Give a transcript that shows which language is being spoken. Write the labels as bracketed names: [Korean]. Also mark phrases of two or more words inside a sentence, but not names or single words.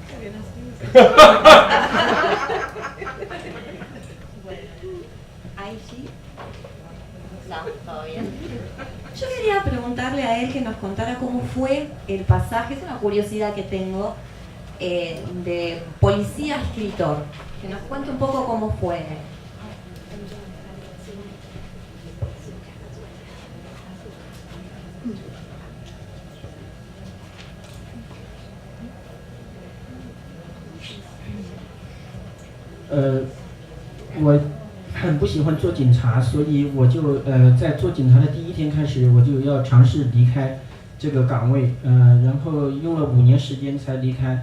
[Spanish] Bueno, ahí sí. No, todo bien. Yo quería preguntarle a él que nos contara cómo fue el pasaje, es una curiosidad que tengo, de policía a escritor. Que nos cuente un poco cómo fue. [Chinese] 呃，我很不喜欢做警察，所以我就在做警察的第一天开始，我就要尝试离开这个岗位，然后用了5年时间才离开。